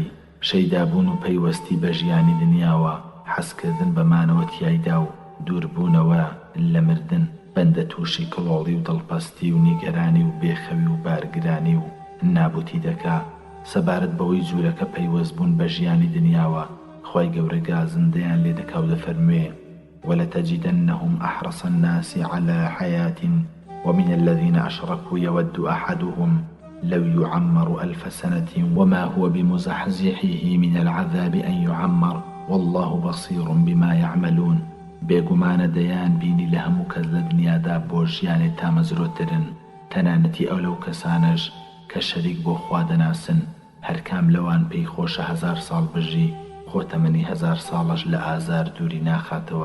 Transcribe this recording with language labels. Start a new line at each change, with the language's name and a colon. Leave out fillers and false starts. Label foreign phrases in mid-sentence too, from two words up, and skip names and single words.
Central Kurdish: شەیدابوون و پەیوەستی بە ژیانی دنیاوە، حەزکردن بەمانەوە تیایدا و دووربوونەوە لە مردن، بەندە تووشی کڵۆڵی و دڵپەستی و نیگەرانی و بێخەوی و بارگرانی و نابوتی دەکا. سەبارەت بەوەی جوورەکە پەیوەست بوون بە ژیانی دنیاوە، خی گەورە گازندەیان لێ دەکا و دەفەرموێ:
Arabic: وَلَتَجِدَنَّهُمْ أَحْرَصَ النَّاسِ عَلَى حَيَاةٍ وَمِنَ الَّذِينَ أَشْرَكُوا يَوَدُّ أَحَدُهُمْ لَوْ يُعَمَّرُ أَلْفَ سَنَةٍ وَمَا هُوَ بِمُزَحْزِحِهِ مِنَ الْعَذَابِ أَنْ يُعَمَّرَ وَاللَّهُ بَصِيرٌ بِمَا يَعْمَلُونَ.
Central Kurdish: بێگومانە دەیان بینی لە هەموو کەس لە دنیادا بۆ ژیانێک تامەزرۆترن، تەنانەتی ئەو لەو کەسانەش کە شەریک بۆ خوا دەناسن. هەرکام لەوان پێی خۆشە 1000 ساڵ بژی، خۆ تەمەنی 1000 ساڵەش لە ئازار دووری ناخاتەوە.